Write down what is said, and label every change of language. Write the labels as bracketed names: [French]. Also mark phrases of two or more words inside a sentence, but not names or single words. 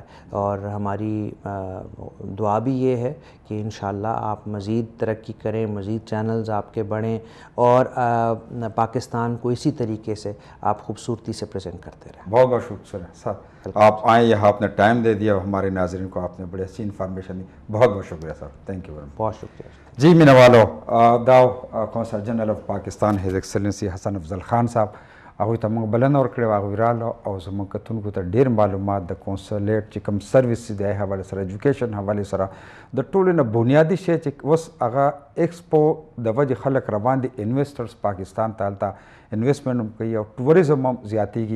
[Urdu] اور ہماری دعا بھی یہ ہے کہ انشاءاللہ آپ مزید ترقی کریں، مزید چینلز آپ کے بڑھیں اور پاکستان کو اسی طریقے سے آپ خوبصورتی سے پریزنٹ کرتے رہیں. بہت بہت شکریہ سر، آپ آئیں یہاں، آپ نے ٹائم دے دیا، ہمارے ناظرین کو آپ نے بڑی اچھی انفارمیشن دی. بہت بہت شکریہ سر، [English] thank you very much. [Urdu] بہت شکریہ. [Pashto] جی مینا والو داو [English] Consul General of Pakistan His Excellency [Pashto] حسن افضل خان صاحب هغوی ته موږ بلنه ورکړې وه، هغوی راغلو او زموږ کتونکو ته ډېر معلومات د کونسلیټ چې کوم سروس دی د حوالې سره، ایجوکیشن حوالې سره، د ټولو نه بنیادي شی چې اوس هغه ایکسپو د وجې خلک روان دي، انویسټرز پاکستان ته هلته انویسټمنټ هم کوي او ټوریزم هم زیاتېږي.